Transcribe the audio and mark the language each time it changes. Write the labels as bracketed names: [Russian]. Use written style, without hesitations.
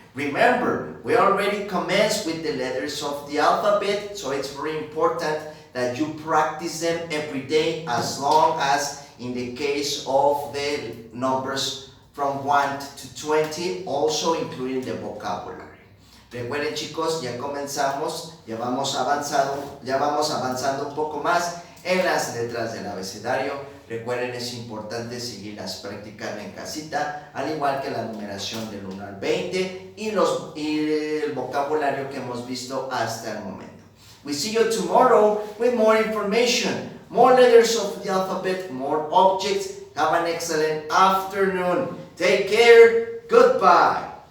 [English] Remember, we already commenced with the letters of the alphabet, so it's very important that you practice them every day, as long as in the case of the numbers from 1 to 20, also including the vocabulary. [Spanish] Recuerden, chicos, ya comenzamos, ya vamos avanzando un poco más en las letras del abecedario. Recuerden, es importante seguirlas practicando en casita, al igual que la numeración del 1 al 20 y el vocabulario que hemos visto hasta el momento. [English] We see you tomorrow with more information, more letters of the alphabet, more objects. Have an excellent afternoon. Take care. Goodbye.